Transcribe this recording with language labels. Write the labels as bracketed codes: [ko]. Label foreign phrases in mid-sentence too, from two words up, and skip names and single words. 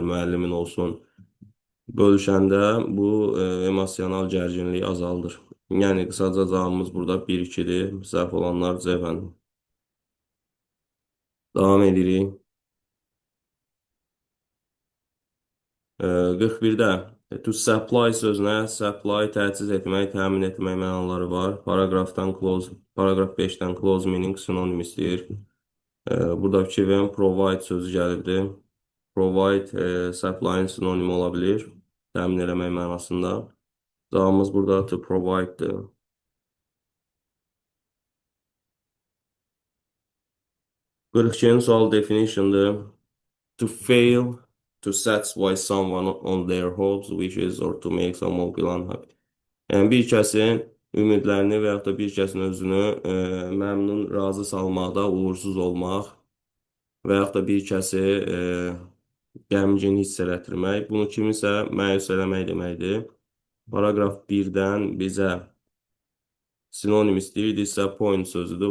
[az] müəllimin olsun bölüşəndə bu emosional gərginliyi azaldır. Yəni qısaca cavabımız burada 1-2-dir. Səhv olanlar C bəndi. Davam edirik. 41-də [en] to supply [az] sözünə supply təchiz etmək, təmin etmək mənaları var. Paragraf 5-dən [en] close meaning [az] sinonim istəyir. Burada fikir verin, provide sözü gəlibdir. [en] Provide supply-ın [az] sinonimi ola bilir. Təmin eləmək mənasında. Cavabımız burada [en] to provide'dir. [az] 42-ci sual definition'dır. [en] To fail to satisfy someone on their hopes, wishes or to make someone feel unhappy. [az] Yəni bir kəsin ümidlərini və yaxud da bir kəsin özünü məmnun, razı salmaqda uğursuz olmaq və yaxud da bir kəsi qəmgin hiss elətdirmək, bunu kimisə məyus eləmək deməkdir. Paragraf 1-dən bizə sinonim istəyir, disappoint sözüdür.